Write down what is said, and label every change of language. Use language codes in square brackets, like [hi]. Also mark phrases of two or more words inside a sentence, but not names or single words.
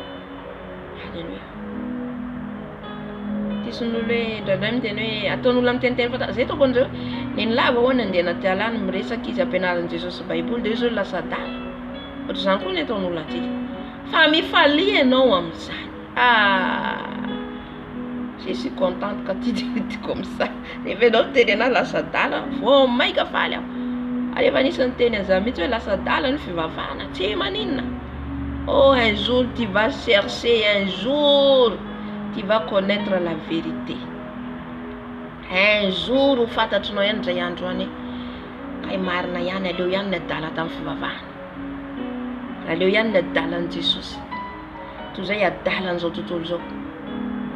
[mg] Alléluia. Tisy ny olo hoe indraindray miteny hoe ataon'olona miteniteny fanta zay toko an'izao neny lava hoany andeha anaty ala any miresaka izy ampianaran'i Jesosy Baiboly dia zao lasa dala. Ohatra izany koa ny ataon'olona atsika. Fa mifalia ianao amin'izany. [fr] Je suis contente quand tu dis comme ça. [mg] Rehefa ianao teny anahy lasa dala, vao maika faly aho. Rehefa anisan'ny teny an'izany mihitsy hoe lasa dala ny fivavahana, tsy maninona. [fr] Oh, un jour tu vas chercher, un jour tu vas connaître la vérité. Un jour [mg] ho fantatrinao ihany indray andro any kay marina ihany, aleo ihany ny adala tamin'ny fivavahana. Aleo ihany ny adalan'i Jesosy. Toy izay adalan'izao tontolo izao.